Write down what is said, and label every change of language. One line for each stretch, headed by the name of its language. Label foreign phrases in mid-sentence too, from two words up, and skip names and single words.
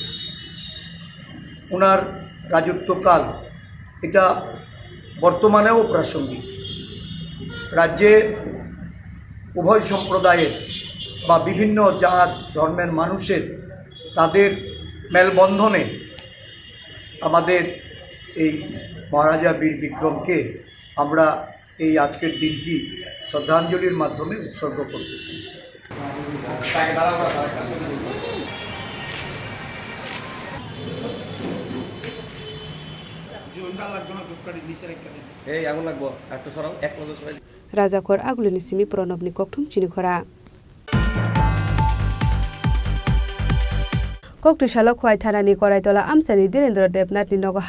Bangla: ওনার রাজত্বকাল এটা বর্তমানেও প্রাসঙ্গিক রাজ্যে উভয় সম্প্রদায়ের বা বিভিন্ন জাত ধর্মের মানুষের তাদের মেলবন্ধনে আমাদের এই মহারাজা বীর বিক্রমকে আমরা এই আজকের দিনটি শ্রদ্ধাঞ্জলির মাধ্যমে উৎসর্গ করতে চাই
Kok Borok: Rajakor Agulini Simi Pronobni Koktum Chinikhora Koktu Shalok White Hanani Koraitola Amsani Direndra Debnat ni Nogo